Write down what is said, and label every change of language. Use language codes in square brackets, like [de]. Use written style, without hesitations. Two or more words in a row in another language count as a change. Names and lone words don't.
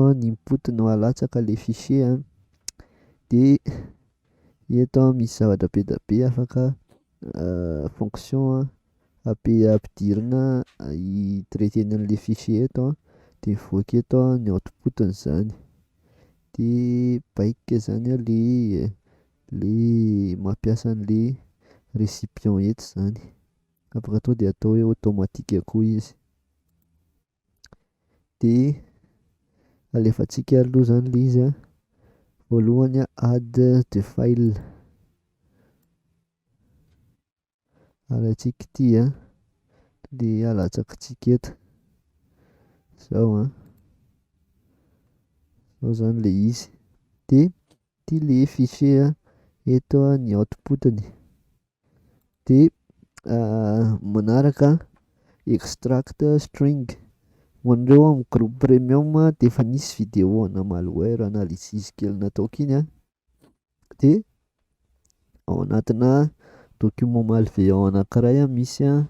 [mg] ny input no alatsaka le fichier dia eto misy zavatra be da be afaka fonction ampidirina hitraitena an'le fichier eto dia mivoaka eto ny outputiny zany dia baika zany le mampiasa an'le récipient eto zany afaka tonga dia atao hoe automatique koa izy dia alefantsika aloha zany le izy voalohany [en] add the file [mg] alatsika ity dia alatsakitsika eto zao zao zany le izy dia ity le fichier eto ny outputiny dia manaraka [en] extract string [mg] ho an'ireo amin'ny [fr] groupe premium [mg] dia efa nisy vidéo ana [en] malware analysis [mg] kely nataoko iny dia ao anatina [fr] document malveillant [mg] anankiray misy